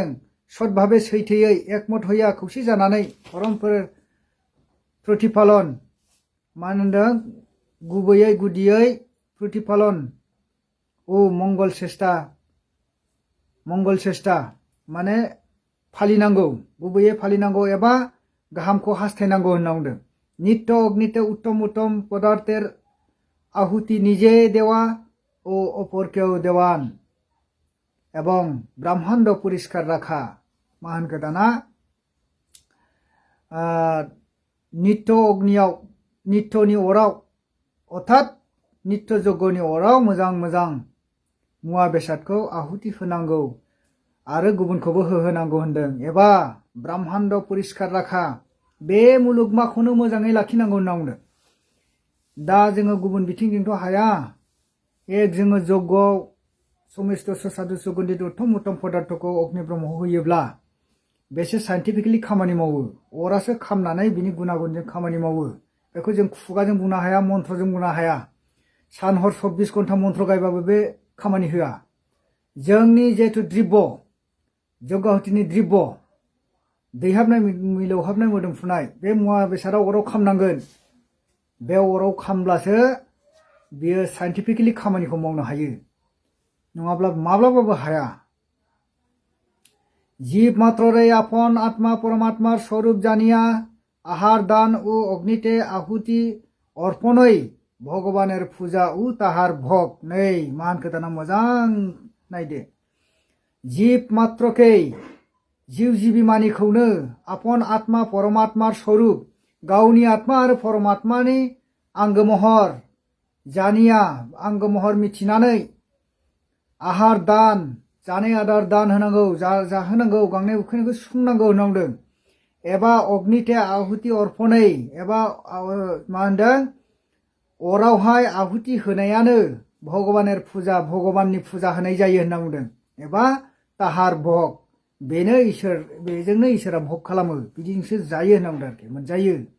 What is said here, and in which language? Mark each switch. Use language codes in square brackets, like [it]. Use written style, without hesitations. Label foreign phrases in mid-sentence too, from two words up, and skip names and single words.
[brx] सदभावे सैथोयै एकमत हया खौसे जानानै [bn] পরস্পরের প্রতিপালন [brx] मा होनदों? गुबैयै गुदियै प्रतिफालन मंगल चेष्टा माने फालिनांगौ गुबैयै फालिनांगौ एबा गाहामखौ हास्थायनांगौ होनना बुंदों [bn] নিত্য অগ্নিতে উত্তম উত্তম পদার্থের আহুতি নিজে দেওয়া ও অপরকেও দেওয়ান এবং ব্রহ্মাণ্ড পরিষ্কার রাখা [brx] मा होनखो दाना नित्य अग्नियाव नित्यनि अराव अर्थात नित्य यज्ञनि अराव मोजां मोजां मुवा बेसादखौ आहुति होनांगौ आरो गुबुनखौबो होहोनांगौ होनदों एबा [bn] ব্রহ্মাণ্ড পরিষ্কার রাখা [brx] बे मुलुगमाखौनो मोजाङै लाखिनांगौ होनना बुंदों दा जोङो गुबुन बिथिंजोंथ' हाया एक जोङो यज्ञआव समिस्त साधु सुगन्धित उत्तम उत्तम पदार्थखौ अग्नि ब्रह्मआव होयोब्ला बेसे साइन्टिफिकेलि खामानि मावो अरासो खामनानै बिनि गुनागुनजों खामानि मावो बेखौ जों खुगाजों बुंनो हाया मन्त्रजों बुंनो हाया सान हर 24 घन्टा मन्त्र गायबाबो बे खामानि होआ जोंनि जेथु द्रव्य यज्ञाहुतिनि द्रव्य दैहाबनाय मिलौहाबनाय मोदोमफुनाय बे मुवा बेसादाव अराव खामनांगोन बे अराव खामब्लासो बियो साइन्टिफिकेलि खामानिखौ मावनो हायो नङाब्ला माब्लाबाबो हाया [bn] জীব মাত্ররে আপন আত্মা পরমাত্মার স্বরূপ জানিয়া আহার দান ও অগ্নিতে আহুতি অর্পণই ভগবানের পূজা ও তাহার ভোগ নেই [brx] मान खोथाना मोजां नायदो [bn] जीव मात्रकेই जीव जीबी मानिखौनो আপন আত্মা পরমাত্মার স্বরূপ [brx] गावनि आत्मा आरो परमात्मानि आंगो महर जानिया आंगो महर मिथिनानै आहार दान जानाय आदार दान होनांगौ जाहोनांगौ गांनाय उखैनायखौ सुफुंनांगौ होनना बुंदों एबा [bn] অগ্নিতে আহুতি অর্পণই [brx] एबा मा होनदों अरावहाय आहुति होनायानो [bn] ভগবানের পূজা [brx] भगवाननि फुजा होनाय जायो होनना बुंदों एबा [bn] তাহার ভোগ [brx] बेनो इसोर बेजोंनो इसोरा भोग खालामो बिदिजोंसो जायो होनना बुंदों आरोखि मोनजायो